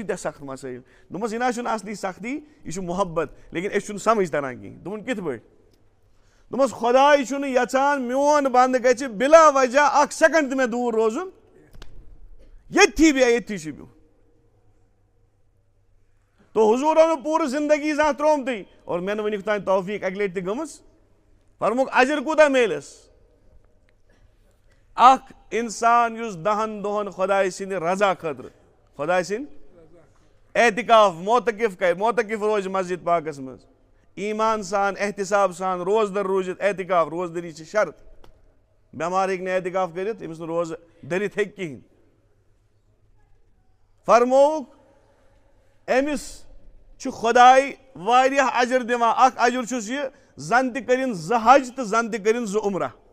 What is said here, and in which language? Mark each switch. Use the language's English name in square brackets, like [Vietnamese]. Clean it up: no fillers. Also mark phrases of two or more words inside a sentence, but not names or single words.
[Kashmiri] ییٖتیاہ سخت مسٲیِل دوٚپمَس یہِ نہ حظ چھُنہٕ اَصلی سختی یہِ چھُ محبت لیکِن أسۍ چھُنہٕ سمجھ تران کِہیٖنۍ دوٚپُن کِتھ پٲٹھۍ دوٚپمَس خۄداے چھُنہٕ یَژھان میون بنٛدٕ گژھِ بِلا وجہ اکھ سیکنڈ تہِ مےٚ دوٗر روزُن ییٚتھی بیٚہہ ییٚتھی چھُ بِہُن تو حضوٗرو نہٕ پوٗرٕ زندگی زانٛہہ ترٛوومتٕے اور مےٚ نہٕ وٕنیُک تانۍ توفیٖق اَکہِ لَٹہِ تہِ گٔمٕژ فرموکھ اجر کوٗتاہ میلٮ۪س اکھ اِنسان یُس 10 دۄہن خۄداے سٕنٛدِ رضا خٲطرٕ خۄداے سٕنٛدۍ اعتکاف معتکف کرِ معتکف روزِ مسجد پاکس منٛز ایٖمان سان احتِساب سان روزدر روٗزِتھ اعتکاف روزدٔری چھِ شرط بٮ۪مار ہیٚکہِ نہٕ اعتکاف کٔرِتھ أمِس نہٕ روزٕ دٔرِتھ ہیٚکہِ کِہینۍ فرمووُکھ أمِس چھُ خۄداے واریاہ اجر دِوان اکھ اجر چھُس یہِ زن تہِ کٔرِنۍ 2 حج تہٕ زن تہِ کٔرِنۍ 2 عمرہ